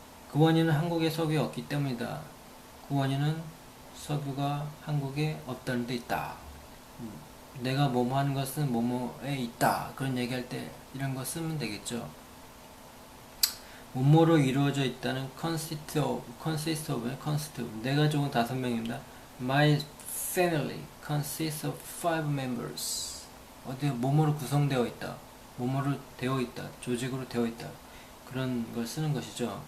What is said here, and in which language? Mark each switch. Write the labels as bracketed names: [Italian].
[Korean] 그 원인은 한국에 석유가 없기 때문이다. 그 원인은 석유가 한국에 없다는 데 있다. 내가 뭐뭐 하는 것은 뭐뭐에 있다, 그런 얘기할 때 이런 거 쓰면 되겠죠. 뭐뭐로 이루어져 있다는 consist of 내 가족은 5명입니다. [English] My family consists of 5 members. [Korean] 어디 뭐뭐로 구성되어 있다, 뭐뭐로 되어 있다, 조직으로 되어 있다, 그런 걸 쓰는 것이죠.